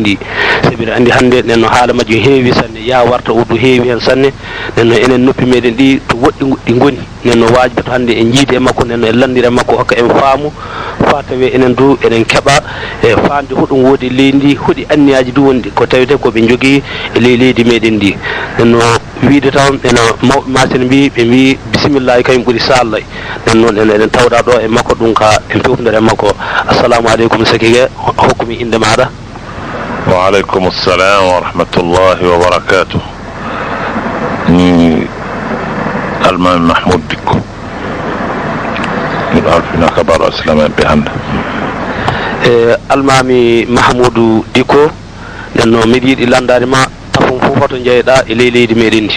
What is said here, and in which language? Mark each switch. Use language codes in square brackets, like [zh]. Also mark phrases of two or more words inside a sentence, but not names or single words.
[ff] ndi sabi andi hannde nenno haala majjum heewi sanne ya warta uddu heewi hen sanne nenno enen noppi meɗen ɗi to woɗɗi ɗi goni nenno wajibato hannde en jiide e makko nenno en landire makko hokka en faamu fa tawe enen du eɗen keeɓa e faamde hoɗum woodi e leydi ndi hoɗi anniyaji du wonɗi ko tawete koɓe jogui e leydi meɗen ndi nenno wiide tan ena mawɓe masine mbi ɓe mbi bisimillahi kañum ɓuuri sallay nen noon eɗen tawɗa ɗo e makko ɗum ka en pewtodere e makko [ar] السلام عليكم [ff] Sekigue hokkumi inde maɗa. [ar] وعليكم السلام ورحمة الله وبركاته. [ff] Ni Almami Mahmoud Dikko miɗo alfina kabaru islamaɓe hannde. Almami Mahmoudou Dikko nenno miɗo yiiɗi landade ma tafon fof hoto jeeyɗa e leydi meɗen ndi.